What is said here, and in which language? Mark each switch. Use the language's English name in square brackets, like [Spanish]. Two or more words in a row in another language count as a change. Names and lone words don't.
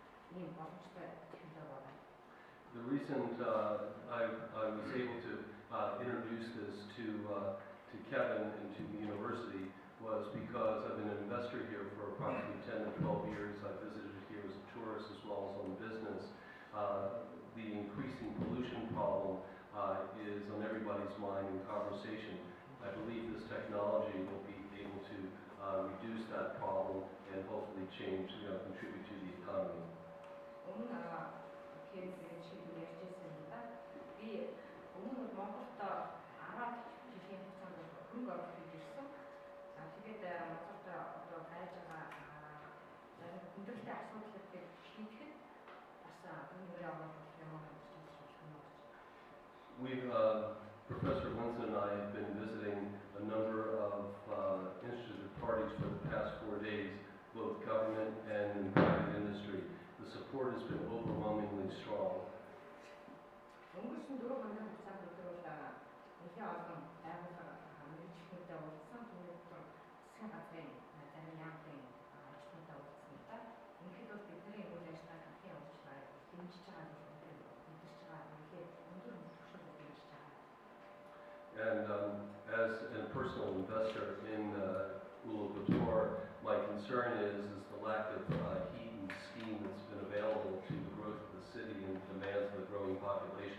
[Mongolian] ийм боломжтой технологи байна. [English] The reason I was able to introduce this to Kevin and to the university was because I've been an investor here for approximately 10 to 12 years. I visited here as a tourist as well as on business. The increasing pollution problem is on everybody's mind in conversation. I believe this technology will be able to reduce that problem and hopefully contribute to the economy. [Mongolian] Өмнө Монголд 10 жилийн хугацаанд хөрөнгө оруулалт хийжсэн. Тэгээд Монголд одоо байж байгаа зарим хүндрэлтэй асуудлуудыг шийдэхэд бас өнөөдөр явуулах юм байна. [English] Professor Winston and I have been visiting a number of interested parties for the past 4 days, both government and private industry. The support has been overwhelmingly strong. [Mongolian] Өнгөрсөн 4 хоногийн хугацаанд өдрөөр нэлээд олон байгууллага мэргэжлүүдтэй уулзсан. Түүнээс засгийн газрын зарим яамны ажилтнуудтай уулзсан л да. Үнэхээр бол бидний үйл ажиллагааг хамтын явуулж дэмжиж байгаа гэж мэдэрч байгаа. Үнэхээр өндөр түвшинд дэмжиж байгаа. [English] And as a personal investor in Uluwatu, my concern is the lack of heat and steam that's been available to the growth of the city and demands of the growing population.